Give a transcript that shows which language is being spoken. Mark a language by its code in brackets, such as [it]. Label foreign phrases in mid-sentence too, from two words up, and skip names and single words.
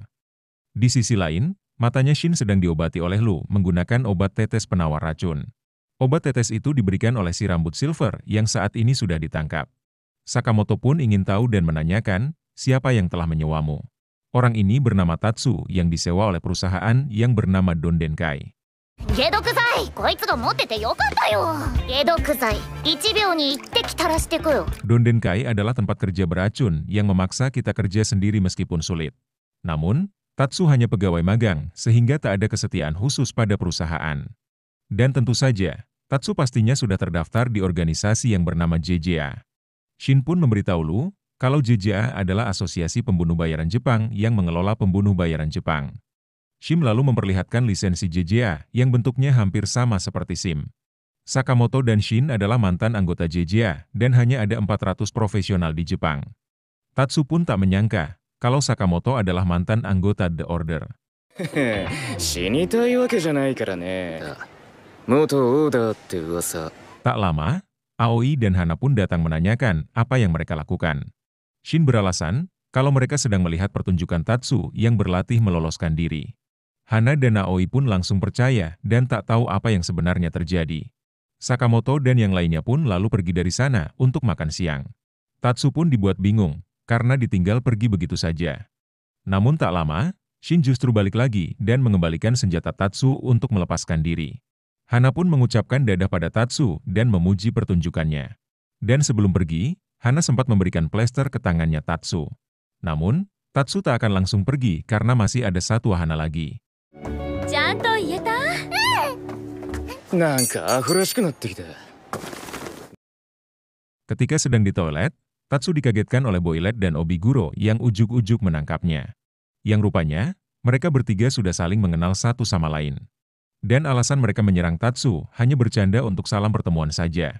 [id] Di sisi lain, matanya Shin sedang diobati oleh Lu menggunakan obat tetes penawar racun. Obat tetes itu diberikan oleh si rambut silver yang saat ini sudah ditangkap. Sakamoto pun ingin tahu dan menanyakan, siapa yang telah menyewamu. Orang ini bernama Tatsu yang disewa oleh perusahaan yang bernama Dondenkai. [ja] 解毒剤こいつが持っててよかったよ。解毒剤1秒に1滴垂らしてこよ。 [id] Dondenkai adalah tempat kerja beracun yang memaksa kita kerja sendiri meskipun sulit. Namun, Tatsu hanya pegawai magang sehingga tak ada kesetiaan khusus pada perusahaan. Dan tentu saja, Tatsu pastinya sudah terdaftar di organisasi yang bernama JJA. Shin pun memberitahu Lu kalau JJA adalah asosiasi pembunuh bayaran Jepang yang mengelola pembunuh bayaran Jepang. Shin lalu memperlihatkan lisensi JJA yang bentuknya hampir sama seperti SIM. Sakamoto dan Shin adalah mantan anggota JJA dan hanya ada 400 profesional di Jepang. Tatsu pun tak menyangka kalau Sakamoto adalah mantan anggota The Order. [ja] 死にたいわけじゃないからね。元オーダーって噂。 [id] Tak lama, Aoi dan Hana pun datang menanyakan apa yang mereka lakukan. Shin beralasan kalau mereka sedang melihat pertunjukan Tatsu yang berlatih meloloskan diri. Hana dan Aoi pun langsung percaya dan tak tahu apa yang sebenarnya terjadi. Sakamoto dan yang lainnya pun lalu pergi dari sana untuk makan siang. Tatsu pun dibuat bingung karena ditinggal pergi begitu saja. Namun tak lama, Shin justru balik lagi dan mengembalikan senjata Tatsu untuk melepaskan diri. Hana pun mengucapkan dadah pada Tatsu dan memuji pertunjukannya. Dan sebelum pergi, Hana sempat memberikan plester ke tangannya Tatsu. Namun, Tatsu tak akan langsung pergi karena masih ada satu wahana lagi. [ja] ちゃんと言えた？なんかアホらしくなってきた。 [id] Ketika sedang di toilet, Tatsu dikagetkan oleh Boilet dan Obiguro yang ujuk-ujuk menangkapnya. Yang rupanya, mereka bertiga sudah saling mengenal satu sama lain. Dan alasan mereka menyerang Tatsu hanya bercanda untuk salam pertemuan saja.